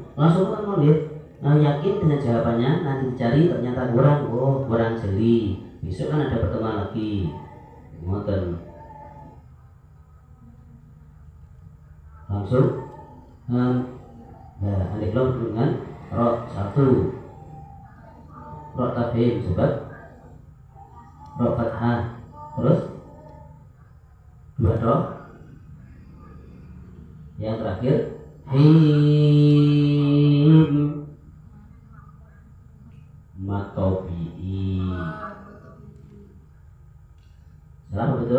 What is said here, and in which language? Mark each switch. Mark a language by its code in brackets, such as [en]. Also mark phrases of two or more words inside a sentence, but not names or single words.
[id] Langsung kan mau lihat. Yakin dengan jawabannya, nanti dicari ternyata kurang. Oh, kurang jeli. Besok kan ada pertemuan lagi. Ngoten. Langsung [ar] alif lam [id] dengan ro 1. [ar] Ro tafhim [id] sebab [ar] ro fathah. [id] Terus 2 ro. Yang terakhir him. matobi'i. Salah betul?